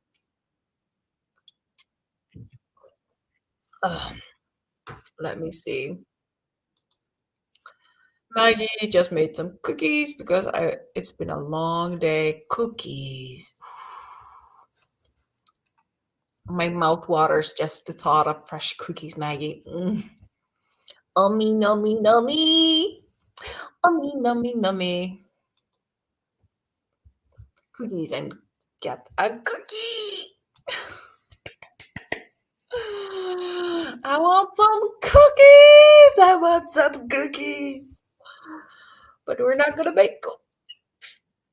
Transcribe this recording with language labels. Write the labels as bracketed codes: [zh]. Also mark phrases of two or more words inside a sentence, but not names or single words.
[en] Ugh, let me see. Maggie just made some cookies because it's been a long day. Cookies. My mouth waters just the thought of fresh cookies, Maggie. Mm. Ummy, nummy, nummy. Ummy, nummy, nummy. Cookies and get a cookie. I want some cookies. I want some cookies. But we're not gonna make cookies.